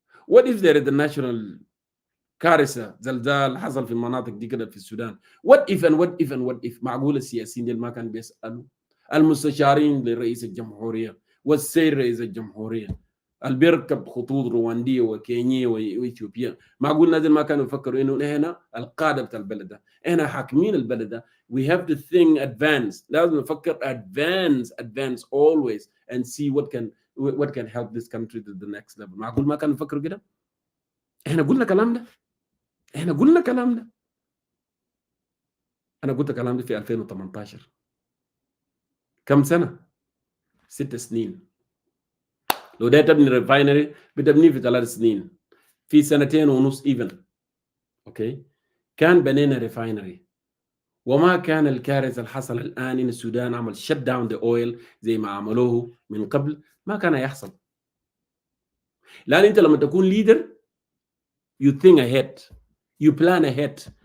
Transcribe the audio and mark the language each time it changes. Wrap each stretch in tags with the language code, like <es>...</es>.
<en>What if there is a national</en> <ar>كارثة زلزال حصل في المناطق دي كده في السودان؟</ar> <en>what if</en> <ar>معقول السياسيين دي ما كانوا بيسألوا المستشارين لرئيس الجمهورية والسيد رئيس الجمهورية اللي بيركب خطوط رواندية وكينيا وإثيوبيا؟ معقول نازل ما كانوا يفكروا إنه إحنا القادة بتاع البلد ده، إحنا حاكمين البلد ده.</ar> <en>we have to think advance.</en> <ar>لازم نفكر</ar> <en>advance always and see what can help this country to the next level.</en> <ar>معقول ما كانوا يفكروا كده؟ إحنا قلنا كلام ده. أنا قلت الكلام ده في 2018. كم سنة؟ 6 سنين. لو ده تبني ريفاينري بتبنيه في 3 سنين، في 2.5 إيفن. أوكي، كان بنينا ريفاينري وما كان الكارثة اللي حصل الآن إن السودان عمل شت داون ذا أويل زي ما عملوه من قبل. ما كان يحصل. لأن أنت لما تكون ليدر</ar> <en>you think ahead, you plan ahead.</en>